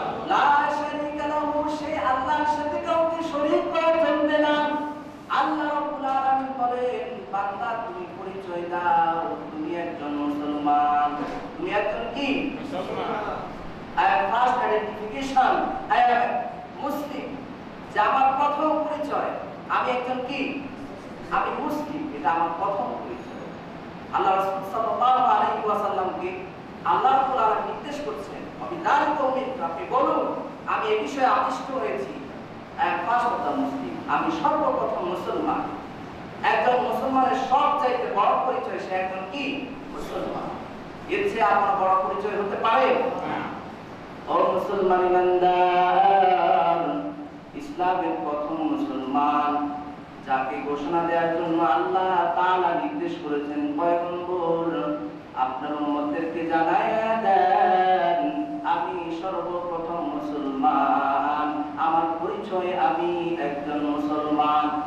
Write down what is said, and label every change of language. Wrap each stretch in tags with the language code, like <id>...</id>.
<ar>লা শারীকা লাহু,</ar> <bn>সেই আল্লাহর সাথে কাউকে শরীক করা চলবে না। আল্লাহ রাব্বুল আলামিন বলেন, বান্দা তুমি পরিচয় দাও তুমি একজন মুসলমান। তুমি একজন কি? মুসলমান।</bn> <en>I am first identification, I am Muslim।</en> <bn>যে আমার প্রথম পরিচয় আমি একজন কি? আমি মুসলিম, এটা আমার প্রথম পরিচয়। আল্লাহ রাসূল সাল্লাল্লাহু আলাইহি ওয়াসাল্লামকে আল্লাহ রাব্বুল আলামিন নির্দেশ করছেন, আমি দাঁড়ি কমিয়ে আপনি বলুন আমি এই বিষয়ে আদিষ্ট হয়েছি।</bn> <en>I am first of the Muslim,</en> <bn>আমি সর্বপ্রথম মুসলমান। একজন মুসলমানের সবচাইতে বড় পরিচয় সে একজন কি? মুসলমান। এর চেয়ে আর কোনো বড় পরিচয় হতে পারে না। ও মুসলমান ইমানদার, ইসলামের প্রথম মুসলমান যাকে ঘোষণা দেওয়ার জন্য আল্লাহ তাআলা নির্দেশ করেছেন, পয়গম্বর আপনার উম্মতদেরকে জানায়া দেন আমি সর্বপ্রথম মুসলমান, আমার পরিচয় আমি একজন মুসলমান।</bn>